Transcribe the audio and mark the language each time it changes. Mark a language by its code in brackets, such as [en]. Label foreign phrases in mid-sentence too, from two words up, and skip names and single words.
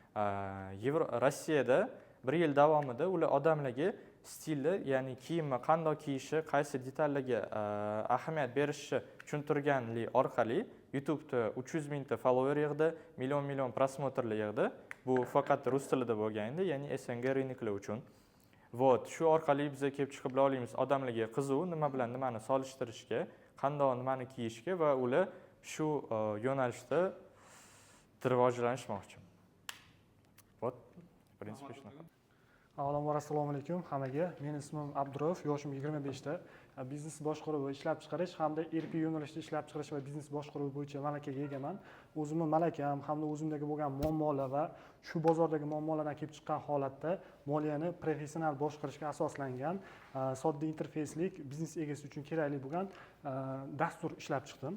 [uz] Rossiyada 1 yil davomida ular odamlarga stilni, ya'ni kiyimni qanday kiyishi, qaysi detallarga ahamiyat berishi tushuntirganlik orqali YouTube'da 300 mingta follower yig'di, million prosmotrlar yig'di. Bu faqat rus tilida bo'lganda, ya'ni SNG rynoklar uchun. Вот, shu orqali biz kelib chiqib bila olamiz odamlarga qiziq, nima bilan nimani solishtirishga, qanday nimani kiyishga va ular shu yo'nalishda rivojlanishmoqchi. [ru] Вот, в принципе, [uz] shunaqa. Avvalambor assalomu alaykum hammaga. Mening ismim Abdurov, yoshim 25 da. Biznes boshqaruvi, ishlab chiqarish hamda ERP yo'nalishida ishlab chiqarish va biznes boshqaruvi bo'yicha malakaga egaman. O'zimning malakam hamda o'zimdagi bo'lgan muammolar va shu bozordagi muammolardan kelib chiqqan holatda moliyani professional boshqarishga asoslangan sodda interfeyslik biznes egasi uchun kerakli bo'lgan dastur ishlab chiqdim.